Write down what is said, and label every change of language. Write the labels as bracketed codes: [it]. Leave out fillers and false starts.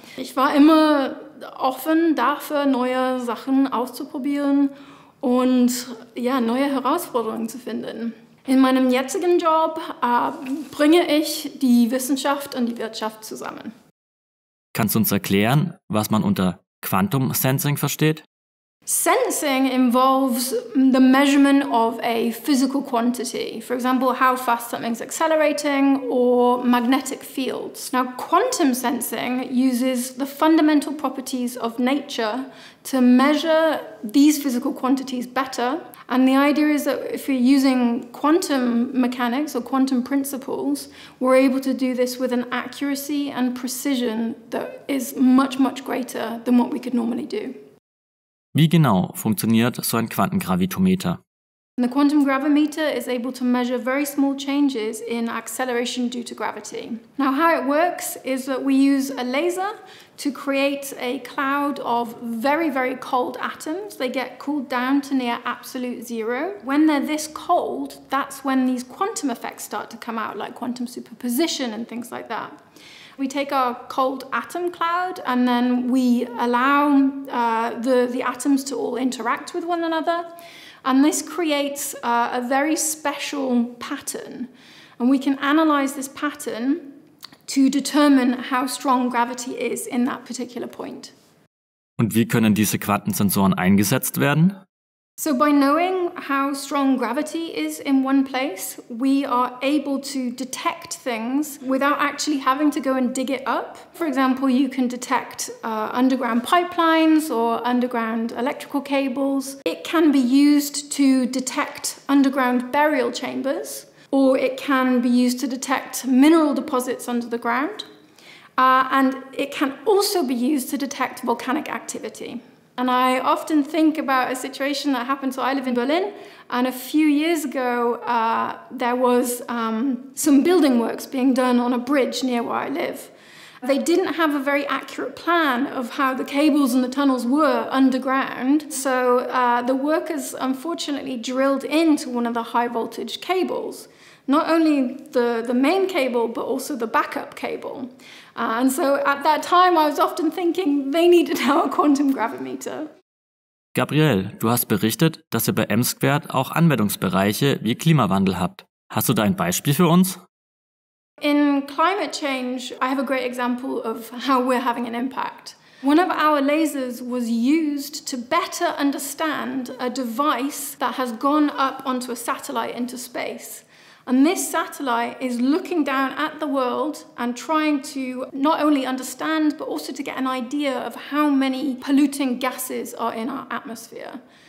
[de] Ich war immer offen dafür, neue Sachen auszuprobieren und neue Herausforderungen zu finden. In meinem jetzigen Job bringe ich die Wissenschaft und die Wirtschaft zusammen. Kannst du uns erklären, was man unter Quantum Sensing versteht? [en] Sensing involves the measurement of a physical quantity, for example, how fast something's accelerating or magnetic fields. Now, quantum sensing uses the fundamental properties of nature to measure these physical quantities better. And the idea is that if you're using quantum mechanics or quantum principles, we're able to do this with an accuracy and precision that is much, much greater than what we could normally do. [de] Wie genau funktioniert so ein Quantengravitometer? [en] The quantum gravimeter is able to measure very small changes in acceleration due to gravity. Now, how it works is that we use a laser to create a cloud of very, very cold atoms. They get cooled down to near absolute zero. When they're this cold, that's when these quantum effects start to come out, like quantum superposition and things like that. We take our cold atom cloud and then we allow the atoms to all interact with one another. And this creates a very special pattern. And we can analyze this pattern to determine how strong gravity is in that particular point. [de] Und wie können diese Quantensensoren eingesetzt werden? [en] So by knowing how strong gravity is in one place, we are able to detect things without actually having to go and dig it up. For example, you can detect underground pipelines or underground electrical cables. It can be used to detect underground burial chambers, or it can be used to detect mineral deposits under the ground. And it can also be used to detect volcanic activity. And I often think about a situation that happened. So I live in Berlin, and a few years ago, there was some building works being done on a bridge near where I live. They didn't have a very accurate plan of how the cables and the tunnels were underground. So the workers unfortunately drilled into one of the high voltage cables. Not only the main cable, but also the backup cable. And so at that time, I was often thinking they needed our quantum gravimeter. [de] Gabrielle, du hast berichtet, dass ihr bei M² auch Anwendungsbereiche wie Klimawandel habt. Hast du da ein Beispiel für uns? [en] In climate change, I have a great example of how we're having an impact. One of our lasers was used to better understand a device that has gone up onto a satellite into space. And this satellite is looking down at the world and trying to not only understand, but also to get an idea of how many polluting gases are in our atmosphere.